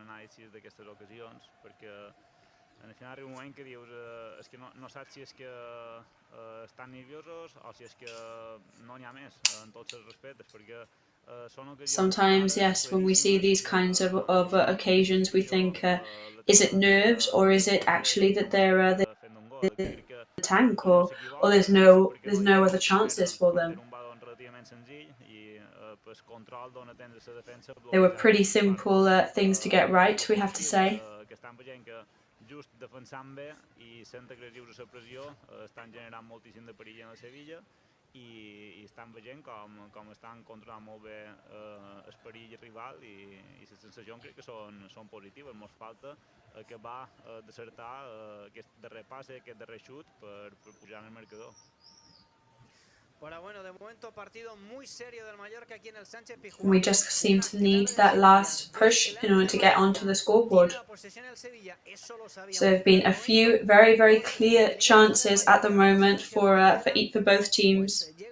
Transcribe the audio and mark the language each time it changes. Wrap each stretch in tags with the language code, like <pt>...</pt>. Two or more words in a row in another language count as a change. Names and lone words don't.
<en>Sometimes, yes, when we see these kinds of occasions, we think, is it nerves, or is it actually that they're the tank, or there's no other chances for them? They were pretty simple things to get right, we have to say.</en> <ca>I estan veient com estan controlant molt bé el perill rival i la sensació crec que són positives. Ens falta acabar d'acertar aquest darrer passe, aquest darrer xut per pujar en el marcador.</ca> <en>We just seem to need that last push in order to get onto the scoreboard. So there have been a few very, very clear chances at the moment for both teams.</en>